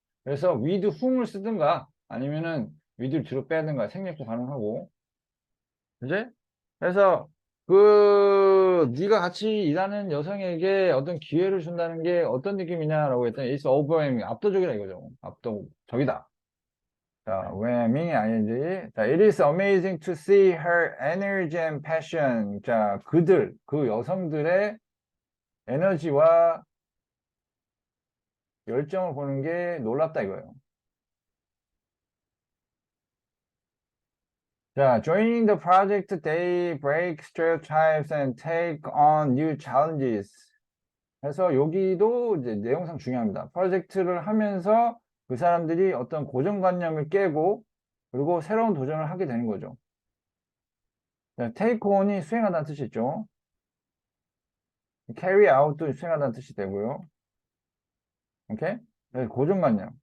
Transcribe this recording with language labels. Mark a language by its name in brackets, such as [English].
[Korean] 그래서 [English] with whom [Korean] 을 쓰든가 아니면은 with를 뒤로 빼든가 생략도 가능하고. 그지? 그래서 네가 같이 일하는 여성에게 어떤 기회를 준다는 게 어떤 느낌이냐라고 했더니 [English] it's overwhelming. [Korean] 압도적이라 이거죠. 압도적이다. 자, overwhelming ing. [English] 자, it is amazing to see her energy and passion. [Korean] 자, 그 여성들의 에너지와 열정을 보는 게 놀랍다 이거예요. [English] 자, joining the project, they break stereotypes and take on new challenges. [Korean] 그래서 여기도 이제 내용상 중요합니다. 프로젝트를 하면서 그 사람들이 어떤 고정관념을 깨고 그리고 새로운 도전을 하게 되는 거죠. 자, take on이 수행하다는 뜻이 있죠. carry out도 수행하다는 뜻이 되고요. 오케이? 네, 고정관념.